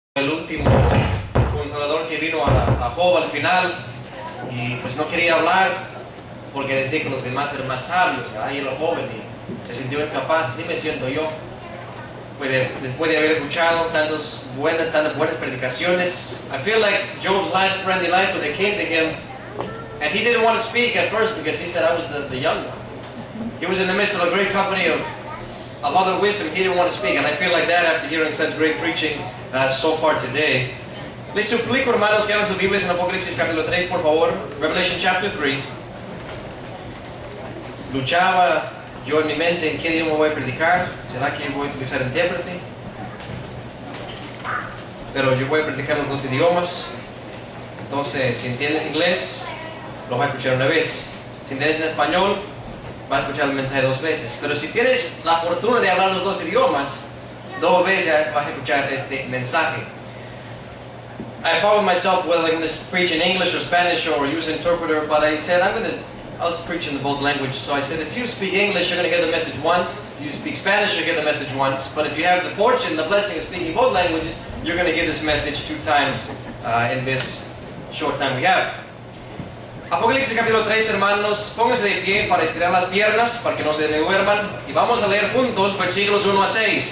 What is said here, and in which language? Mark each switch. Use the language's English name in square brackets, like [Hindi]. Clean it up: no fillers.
[Spanish] último consolador que vino a Job al final, y pues no quería hablar porque decía que los demás eran más sabios, ¿verdad? Y era joven y se sintió incapaz. Así me siento yo. Después de haber escuchado tantas buenas predicaciones, [English] I feel like Job's last friend in life, when they came to him, and he didn't want to speak at first because he said I was the young one. He was in the midst of a great company of other wisdom. He didn't want to speak, and I feel like that after hearing such great preaching so far today. [Spanish] Les suplico, hermanos, que abran sus Biblias en Apocalipsis capítulo 3, por favor. [English] Revelation chapter 3. [Spanish] Luchaba yo en mi mente en qué idioma voy a predicar. ¿Será que voy a utilizar intérprete? Pero yo voy a predicar los dos idiomas. Entonces, si entiendes inglés, lo vas a escuchar una vez. Si entiendes en español, vas a escuchar el mensaje dos veces. Pero si tienes la fortuna de hablar los dos idiomas, dos veces vas a escuchar este mensaje. [English] I found myself whether I'm going to preach in English or Spanish or use an interpreter, but I said I was preaching in both languages. So I said, if you speak English, you're going to hear the message once. If you speak Spanish, you'll hear the message once. But if you have the fortune, the blessing of speaking both languages, you're going to hear this message 2 times in this short time we have. [Spanish] Apocalipsis capítulo 3, hermanos, pónganse de pie para estirar las piernas, para que no se duerman, y vamos a leer juntos versículos 1 a 6.